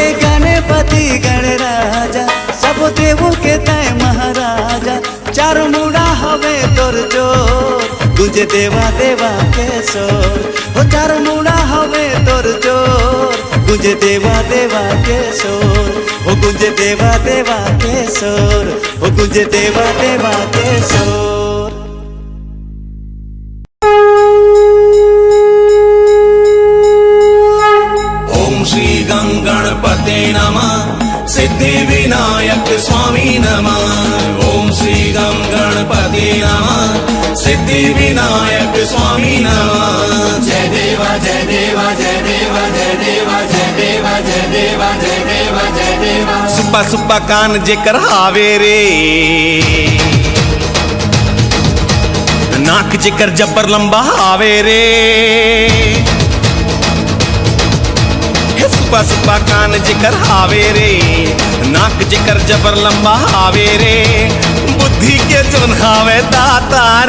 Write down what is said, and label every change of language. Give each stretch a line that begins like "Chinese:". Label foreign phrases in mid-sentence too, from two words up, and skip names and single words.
Chhattisgarhi: गणपति गणराजा सब देवों के तय महाराजा चारों मुड़ा हवे तोर जोर गुंजे देवा देवा के सोर हो चारों मुड़ा हवे तोर जोर गुंजे देवा देवा के सोर हो गुंजे देवा देवा के सोर हो गुंजे देवा देवा के सोर
Sanskrit: श्री गणपते नमः सिद्धि विनायक स्वामी नमः ओम श्री गणपते नमः सिद्धि विनायक स्वामी नमः
Chhattisgarhi: जय देवा जय देवा जय देवा जय देवा जय देवा जय देवा जय देवा जय देवा सुप्पा सुप्पा कान जेकर हावे रे नाक जेकर जब्बर लंबा हावे रे सुप्पा सुप्पा कान जेकर हावे रे नाक जेकर जबर लंबा हावे रे बुद्धि के जोन हावे दाता रे